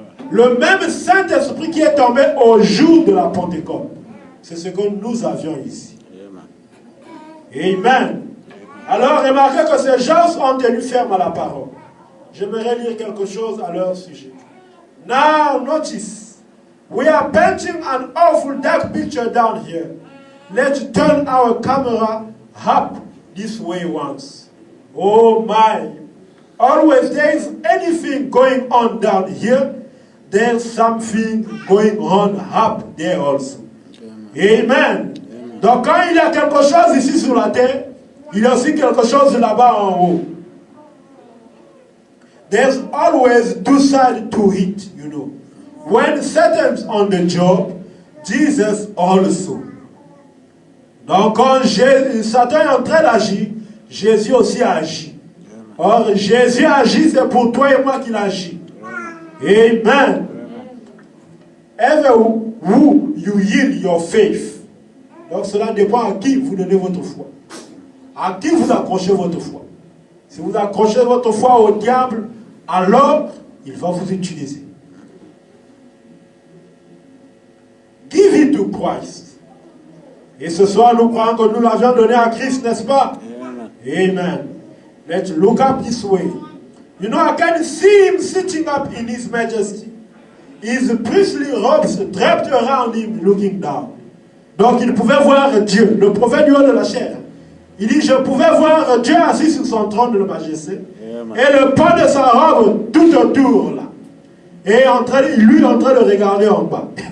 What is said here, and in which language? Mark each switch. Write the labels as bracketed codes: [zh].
[fr] Le même Saint-Esprit qui est tombé au jour de la Pentecôte. C'est ce que nous avions ici. Amen. Alors, remarquez que ces gens ont tenu ferme à la parole. J'aimerais lire quelque chose à leur sujet. [en] Now, notice. We are painting an awful dark picture down here. Let's turn our camera up this way once. Oh my. Always there is anything going on down here, there's something going on up there also. Amen. [fr] Donc quand il y a quelque chose ici sur la terre, il y a aussi quelque chose là-bas en haut. [en] there's always two sides to it, you know. When Satan's on the job, Jesus also. [fr] Donc quand Satan est en train d'agir, Jésus aussi agit. Or, Jésus agit, c'est pour toi et moi qu'il agit. Amen. [en] Ever who you yield your faith. [fr] Donc cela dépend à qui vous donnez votre foi. À qui vous accrochez votre foi. Si vous accrochez votre foi au diable, alors il va vous utiliser. [en] Give it to Christ. [fr] Et ce soir, nous croyons que nous l'avions donné à Christ, n'est-ce pas? [en] Amen. Let's look up this way. You know, I can see him sitting up in his majesty. His priestly robes draped around him, looking down. [fr] Donc, il pouvait voir Dieu, le prophète du haut de la chair. Il dit, je pouvais voir Dieu assis sur son trône de majesté. Et le pan de sa robe tout autour, là. Et lui en train de regarder en bas.